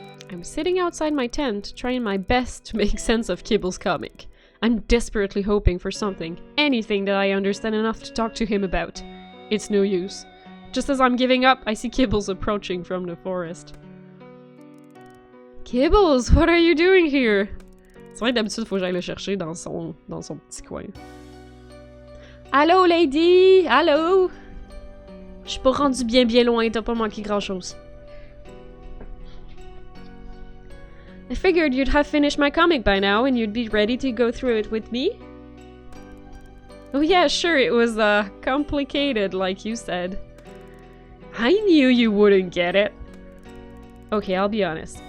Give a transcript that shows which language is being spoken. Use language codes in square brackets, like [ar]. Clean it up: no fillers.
[en] I'm sitting outside my tent, trying my best to make sense of Kibble's comic. I'm desperately hoping for something, anything that I understand enough to talk to him about. It's no use. Just as I'm giving up, I see Kibbles approaching from the forest. Kibbles, what are you doing here? [fr] C'est vrai que d'habitude, faut que j'aille le chercher dans son petit coin. Allô, lady! Allô! Je suis pas rendu bien loin, t'as pas manqué grand-chose. [en] I figured you'd have finished my comic by now and you'd be ready to go through it with me. Oh yeah, sure, it was, complicated, like you said. I knew you wouldn't get it. Okay, I'll be honest.